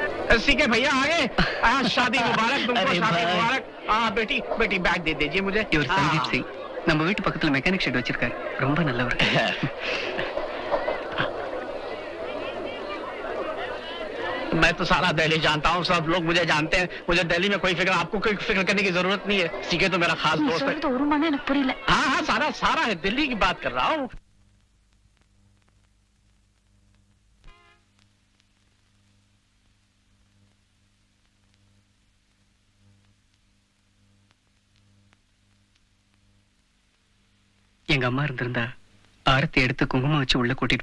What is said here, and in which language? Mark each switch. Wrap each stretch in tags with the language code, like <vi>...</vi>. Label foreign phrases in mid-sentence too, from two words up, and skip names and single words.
<hi>सीके भैया आगे शादी मुबारक तुमको अरे शादी भाई। मुबारक बेटी बेटी बैग दे दीजिए मुझे</hi> <ta>இவர் சந்தீப் சிங் நம்ம வீட்டு பக்கத்துல</ta> <en>mechanic shed</en> <ta>வச்சிருக்காரு ரொம்ப நல்லவர்</ta> <hi>मैं तो सारा दिल्ली जानता हूँ सब लोग मुझे जानते हैं मुझे दिल्ली में कोई फिक्र आपको कोई फिक्र करने की जरूरत नहीं है सीके तो मेरा खास</hi> <ta>நீ</ta> <hi>दोस्त है</hi> <ta>சொல்றது ஒரு மணி எனக்கு புரியல.</ta> <hi>हाँ हाँ सारा सारा है दिल्ली की बात कर रहा हूँ</hi> <ta>எங்க அம்மா இருந்திருந்தா ஆரத்தி எடுத்து குங்குமம் வச்சு உள்ள கூட்டிட்டு</ta>